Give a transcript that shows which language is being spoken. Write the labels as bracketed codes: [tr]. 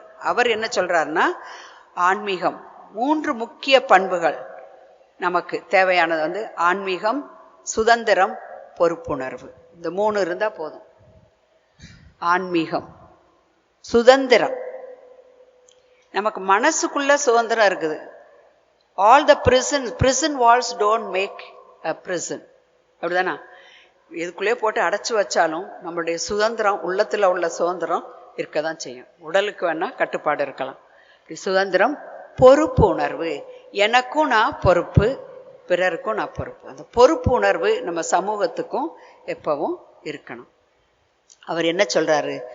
[ta] அவர் என்ன சொல்றாருன்னா, ஆன்மீகம் 3 முக்கிய பண்புகள் நமக்கு தேவையானது வந்து ஆன்மீகம், சுதந்திரம், பொறுப்புணர்வு. இந்த 3 இருந்தா போதும். ஆன்மீகம், சுதந்திரம், நமக்கு மனசுக்குள்ள சுதந்திரம் இருக்குது. [en] all the prison walls don't make a prison, [ta] அப்படிதானா? இதுக்குள்ளே போட்டு அடைச்சு வச்சாலும் நம்மளுடைய சுதந்திரம், உள்ளத்துல உள்ள சுதந்திரம் இருக்கதான் செய்யும். உடலுக்கு வேணா கட்டுப்பாடு இருக்கலாம். சுதந்திரம், பொறுப்பு உணர்வு, எனக்கும் நான் பொறுப்பு, பிறருக்கும் நான் பொறுப்பு. அந்த பொறுப்பு உணர்வு நம்ம சமூகத்துக்கும் எப்பவும் இருக்கணும். அவர் என்ன சொல்றாரு?